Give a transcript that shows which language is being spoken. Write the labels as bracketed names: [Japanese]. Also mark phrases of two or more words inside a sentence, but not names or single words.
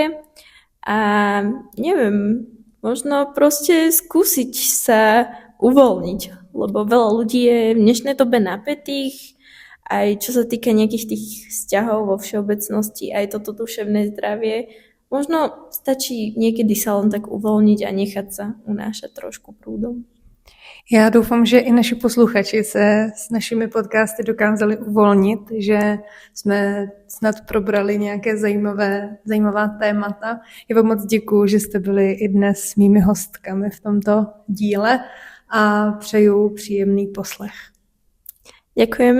[Slovak] A neviem, možno proste skúsiť sa uvoľniť, lebo veľa ľudí je v dnešnej dobe napätých, aj čo sa týka nejakých tých vzťahov vo všeobecnosti, aj toto duševné zdravie. Možno stačí niekedy sa len tak uvoľniť a nechať sa unášať trošku prúdom. [Czech] Já doufám, že i naši posluchači se s našimi podcasty dokázali uvolnit, že jsme snad probrali nějaké zajímavá témata. Já vám moc děkuju, že jste byli i dnes mými hostkami v tomto díle a přeju příjemný poslech.